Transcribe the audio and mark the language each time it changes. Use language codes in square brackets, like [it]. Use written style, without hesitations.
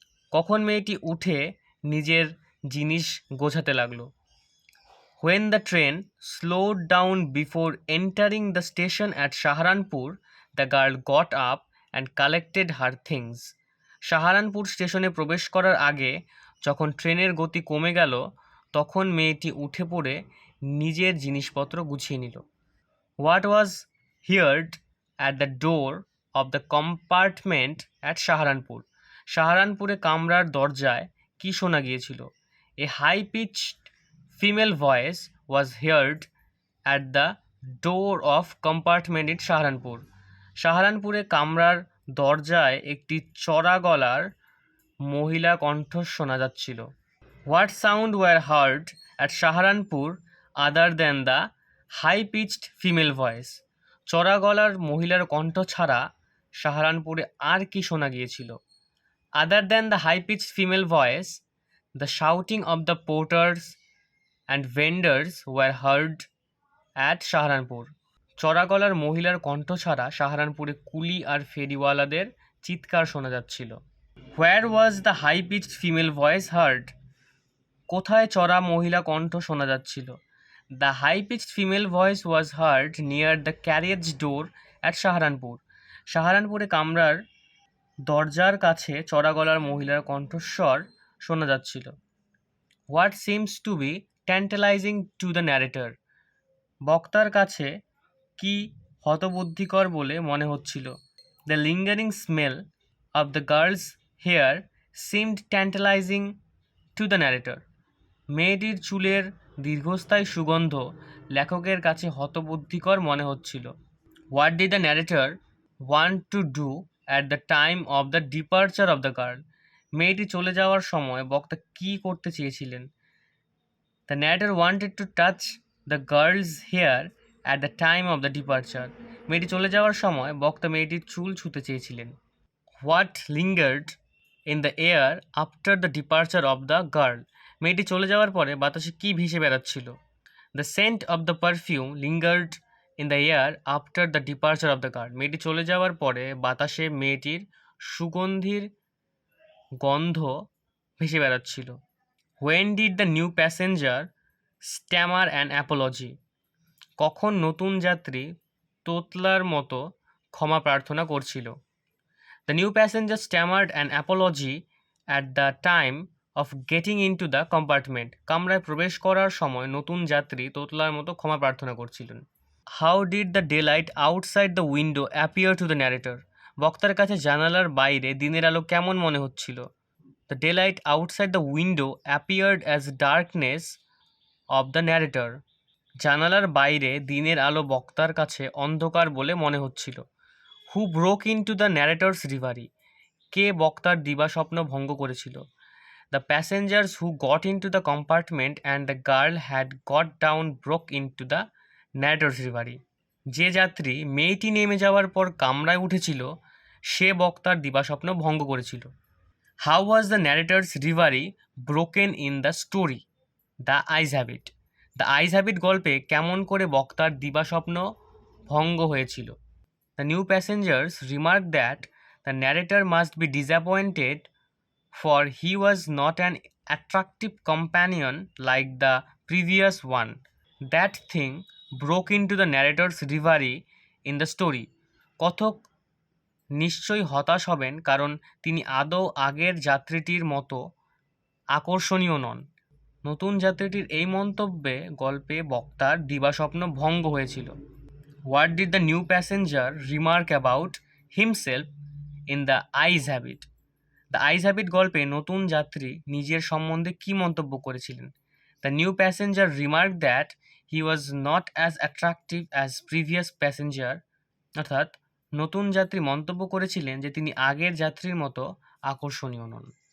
[bn] কখন মেয়েটি উঠে নিজের জিনিস গোছাতে লাগলো? [en] When the train slowed down before entering the station at Saharanpur, the girl got up and collected her things. [bn] Saharanpur স্টেশনে প্রবেশ করার আগে যখন ট্রেনের গতি কমে গেল তখন মেয়েটি উঠে পড়ে নিজের জিনিসপত্র গুছিয়ে নিল। [en] What was heard at the door of the compartment at Saharanpur? [bn] সাহারানপুরে কামরার দরজায় কি শোনা গিয়েছিল? [en] A high-pitched female voice was heard at the door of compartment in Saharanpur. [bn] সাহারানপুরে কামরার দরজায় একটি চড়া গলার মহিলা কণ্ঠ শোনা যাচ্ছিল। [en] What sound were heard at Saharanpur other than the high-pitched female voice? [bn] চড়া গলার মহিলার কণ্ঠ ছাড়া সাহারানপুরে আর কি শোনা গিয়েছিল? [en] Other than the high-pitched female voice, the shouting of the porters and vendors were heard at Saharanpur. [bn] চড়া গলার মহিলার কণ্ঠ ছাড়া সাহারানপুরে কুলি আর ফেরিওয়ালাদের চিৎকার শোনা যাচ্ছিল। [en] Where was the high-pitched female voice heard? [bn] কোথায় চড়া মহিলা কণ্ঠ শোনা যাচ্ছিল? [en] The high-pitched female voice was heard near the carriage door at Saharanpur. [bn] সাহারানপুরে কামরার দরজার কাছে চড়া গলার মহিলার কণ্ঠস্বর শোনা যাচ্ছিল। [en] What seems to be tantalizing to the narrator? [bn] বক্তার কাছে কি হতবুদ্ধিকর বলে মনে হচ্ছিল? [en] The lingering smell of the girl's hair seemed tantalizing to the narrator. [bn] মেয়েটির চুলের দীর্ঘস্থায়ী সুগন্ধ লেখকের কাছে হতবুদ্ধিকর মনে হচ্ছিল। [en] What did the narrator want to do at the time of the departure of the girl? [bn] মেয়েটি চলে যাওয়ার সময় বক্তা কী করতে চেয়েছিলেন? [en] The narrator wanted to touch the girl's hair at the time of the departure. [bn] মেয়েটি চলে যাওয়ার সময় বক্তা মেয়েটির চুল ছুঁতে চেয়েছিলেন। [en] What lingered in the air after the departure of the girl? [bn] মেয়েটি চলে যাওয়ার পরে বাতাসে কী ভেসে বেড়াচ্ছিল? [en] The scent of the perfume lingered in the air after the departure of the girl. [bn] মেয়েটি চলে যাওয়ার পরে বাতাসে মেয়েটির সুগন্ধির গন্ধ ভেসে বেড়াচ্ছিল। [en] When did the new passenger stammer an apology? [bn] কখন নতুন যাত্রী তোতলার মতো ক্ষমা প্রার্থনা করছিল? [en] The new passenger stammered an apology at the time of getting into the compartment. [bn] কামরায় প্রবেশ করার সময় নতুন যাত্রী তোতলার মতো ক্ষমা প্রার্থনা করছিলেন। [en] How did the daylight outside the window appear to the narrator? [bn] বক্তার কাছে জানালার বাইরে দিনের আলো কেমন মনে হচ্ছিল? [en] The daylight outside the window appeared as darkness of the narrator. [bn] জানালার বাইরে দিনের আলো বক্তার কাছে অন্ধকার বলে মনে হচ্ছিল। [en] Who broke into the narrator's reverie? [bn] কে বক্তার দিবাস্বপ্ন ভঙ্গ করেছিল? [en] The passengers who got into the compartment and the girl had got down broke into the narrator's reverie. [bn] যে যাত্রী মেয়েটি নেমে যাওয়ার পর কামরায় উঠেছিল সে বক্তার দিবাস্বপ্ন ভঙ্গ করেছিল। [en] How was the narrator's reverie broken in the story The Eyes Have It? [bn] The Eyes Have It গল্পে কেমন করে বক্তার দিবাস্বপ্ন ভঙ্গ হয়েছিল? [en] The new passengers remarked that the narrator must be disappointed for he was not an attractive companion like the previous one. That thing broke into the narrator's reverie in the story. [bn] কথক নিশ্চয়ই হতাশ হবেন কারণ তিনি আদৌ আগের যাত্রীটির মতো আকর্ষণীয় নন। নতুন যাত্রীটির এই মন্তব্যে গল্পে বক্তার দিবাস্বপ্ন ভঙ্গ হয়েছিল। [en] What did the new passenger remark about himself in The Eyes Have It? [bn] The eyes have it গল্পে নতুন যাত্রী নিজের সম্বন্ধে কী মন্তব্য করেছিলেন? [en] The new passenger remark that he was not as attractive as previous passenger. [bn] অর্থাৎ নতুন যাত্রী মন্তব্য করেছিলেন যে তিনি আগের যাত্রীর মতো আকর্ষণীয় নন।